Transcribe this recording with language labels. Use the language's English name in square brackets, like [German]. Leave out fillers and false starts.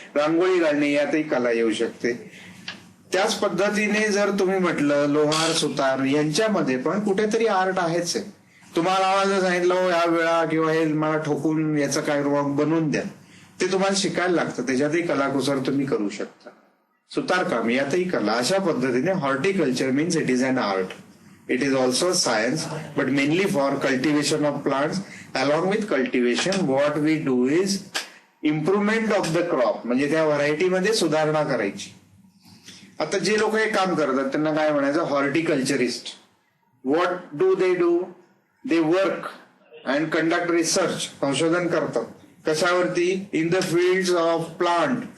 [Marathi] रांगोळी घालणे यातही कला येऊ शकते. त्याच पद्धतीने जर तुम्ही म्हटलं लोहार, सुतार यांच्यामध्ये पण कुठेतरी आर्ट आहेच आहे. तुम्हाला आवाज सांगितलं ह्या वेळा किंवा हे मला ठोकून याचं काय बनवून द्या, ते तुम्हाला शिकायला लागतं. त्याच्यातही कलाकुसर तुम्ही करू शकता. सुतारकाम यातही कला. अशा पद्धतीने [English] Horticulture means it is an art. It is also a science, but mainly for cultivation of plants. Along with cultivation, what we do is improvement of the crop. [Marathi] म्हणजे त्या व्हरायटीमध्ये सुधारणा करायची. आता जे लोक हे काम करतात त्यांना काय म्हणायचं, horticulturist. [English] What do they do, they work and conduct research. [Marathi] संशोधन करतात कशावरती, [English] In the fields of plant.